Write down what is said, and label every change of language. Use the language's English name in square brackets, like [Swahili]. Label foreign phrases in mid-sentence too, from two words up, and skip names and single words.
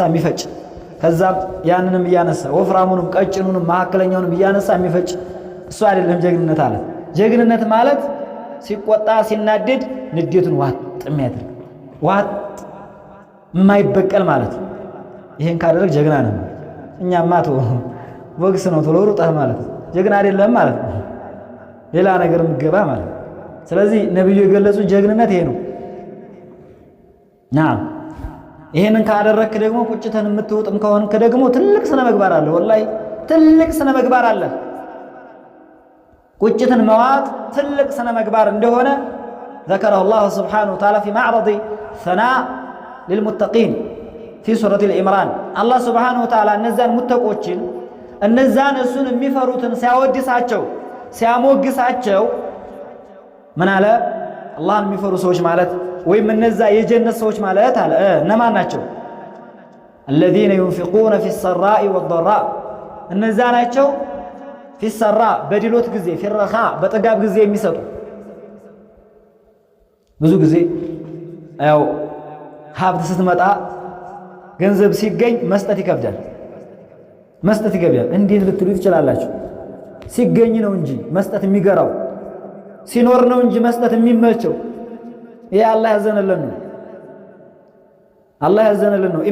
[Amharic] የሚፈጭ ከዛም ያንንም እያነሳ ወፍራሙንም ቀጭኑንም መካከለኛውንም እያነሳ የሚፈጭ እሱ አይደለም ጀግንነት አለ። ጀግንነት ማለት ሲቆጣ ሲናደድ ንዴቱን ዋጥ የሚያደርግ ዋጥ የማይበቀል ማለት ነው። ይሄን ካደረግ ጀግና ነው። እኛማ ወግስ ነው ቶሎ ሩጠህ ማለት ጀግና አይደለም ማለት ነው። ሌላ ነገር ምገባ ማለት። ስለዚህ ነብዩ የገለጹ ጀግንነት ይሄ ነው። ናም ይሄንን ካደረክ ደግሞ ቁጭተን የምትውጥም ከሆንክ ደግሞ ትልቅ ስነ ምግባር አለ። ወላሂ ትልቅ ስነ ምግባር አለ። ቁጭትን መዋጥ ትልቅ ስነ ምግባር እንደሆነ [Arabic] ذكره الله سبحانه وتعالى في معرض ثناء للمتقين في سورة العمران الله سبحانه وتعالى [Amharic] እነዛን ሙተቆችን እነዛን እሱን የሚፈሩትን ሲያወድሳቸው ሲያሞግሳቸው ምን አለ? አላህን የሚፈሩ ሰዎች ማለት ወይም እነዛ የጀነት ሰዎች ማለት አለ እነማን ናቸው? [Arabic] الذين ينفقون في السراء والضراء [Amharic] እነዛ ናቸው [Arabic] في السراء [Amharic] በድሎት ጊዜ [Arabic] في الرخاء [Amharic] በጥጋብ ጊዜ የሚሰጡ። ብዙ ጊዜ ያው ሀብት ስትመጣ ገንዘብ ሲገኝ መስጠት ይከብዳል። መስጠት ይከብዳል። እንዴት ልትሉ ትችላላችሁ? ሲገኝ ነው እንጂ መስጠት የሚገራው፣ ሲኖር ነው እንጂ መስጠት የሚመቸው። ይሄ አላህ ያዘነልን ነው። አላህ ያዘነልን ነው።